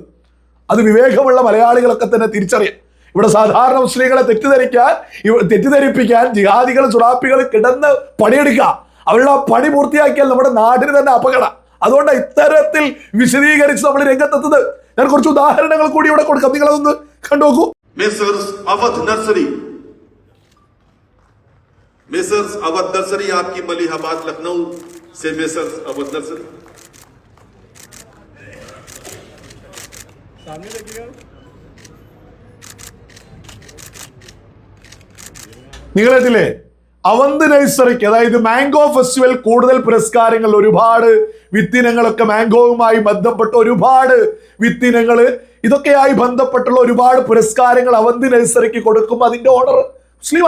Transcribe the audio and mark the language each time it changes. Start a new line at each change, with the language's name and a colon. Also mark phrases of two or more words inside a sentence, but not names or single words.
Malayalam: അത് വിവേകമുള്ള മലയാളികളൊക്കെ തന്നെ തിരിച്ചറിയാം. ഇവിടെ സാധാരണ മുസ്ലിങ്ങളെ തെറ്റിദ്ധരിപ്പിക്കാൻ ജിഹാദികൾ സുഡാപ്പികൾ കിടന്ന് പണിയെടുക്കുക. അവരുടെ പണി പൂർത്തിയാക്കിയാൽ നമ്മുടെ നാടിന് തന്നെ അപകടം. അതുകൊണ്ട് ഇത്തരത്തിൽ വിശദീകരിച്ച് നമ്മൾ രംഗത്തെത്തുന്നത്. ഞാൻ കുറച്ച് ഉദാഹരണങ്ങൾ കൂടി ഇവിടെ കൊടുക്കാം, നിങ്ങളതൊന്ന് കണ്ടുനോക്കൂ.
Hindi: मेसर्स अवध नर्सरी आपकी मलिहाबाद लखनऊ से मेसर्स अवध नर्सरी सामने देखिएगा.
Malayalam: നിങ്ങളെത്തില്ലേ അവന്ത് നഴ്സറിക്ക്, അതായത്
English: mango festival
Malayalam: കൂടുതൽ പുരസ്കാരങ്ങൾ, ഒരുപാട് വിത്തിനങ്ങളൊക്കെ മാംഗോവുമായി ബന്ധപ്പെട്ട ഒരുപാട് വിത്തിനങ്ങൾ, ഇതൊക്കെയായി ബന്ധപ്പെട്ടുള്ള ഒരുപാട് പുരസ്കാരങ്ങൾ അവന്ത് നഴ്സറിക്ക് കൊടുക്കുമ്പോൾ അതിന്റെ ഓണർ മുസ്ലിമാ.